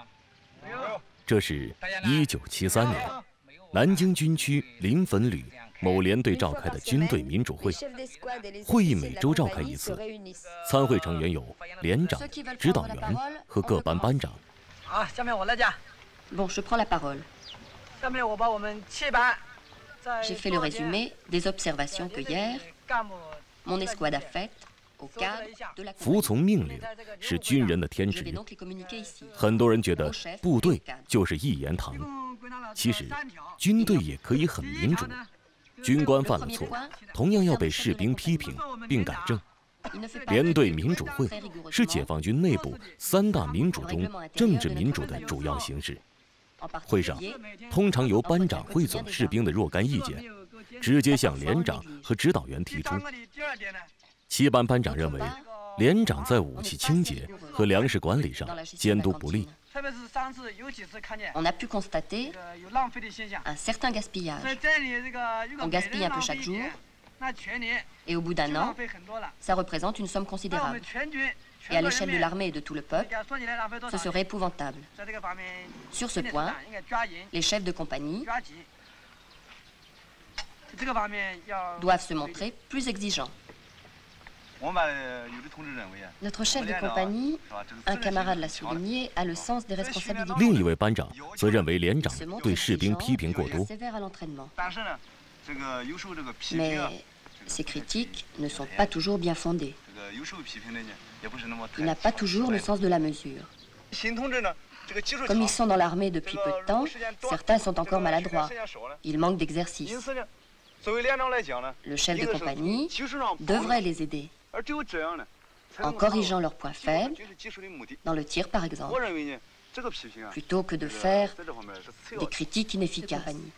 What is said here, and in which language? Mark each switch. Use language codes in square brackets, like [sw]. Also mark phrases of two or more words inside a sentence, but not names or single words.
[zh] 没有。这是1973年，南京军区临汾旅某连队召开的军队民主会。会议每周召开一次，参会成员有连长、指导员和各班班长。好，下面我来讲。 [fr] Bon, je prends la parole. [zh] 下面我把我们7班。 [fr] J'ai fait le résumé des observations que hier, mon escouade a faites au cadre de la. [zh] 服从命令是军人的天职。很多人觉得部队就是一言堂，其实军队也可以很民主。军官犯了错，同样要被士兵批评并改正。连队民主会是解放军内部3大民主中政治民主的主要形式。会上通常由班长汇总士兵的若干意见，直接向连长和指导员提出。7班班长认为，连长在武器清洁和粮食管理上监督不力。 [fr] On a pu constater un certain gaspillage. On gaspille un peu chaque jour, et au bout d'un an, ça représente une somme considérable. Et à l'échelle de l'armée et de tout le peuple, ce serait épouvantable. Sur ce point, les chefs de compagnie doivent se montrer plus exigeants. Notre chef de compagnie, un camarade l'a souligné, a le sens des responsabilités. [zh] 另一位班长则认为连长对士兵批评过多。 [fr] Mais ces critiques ne sont pas toujours bien fondées. Il n'a pas toujours le sens de la mesure. Comme ils sont dans l'armée depuis peu de temps, certains sont encore maladroits. Ils manquent d'exercice. Le chef de compagnie devrait les aider, en corrigeant leurs points faibles, dans le tir par exemple, plutôt que de faire des critiques inefficaces.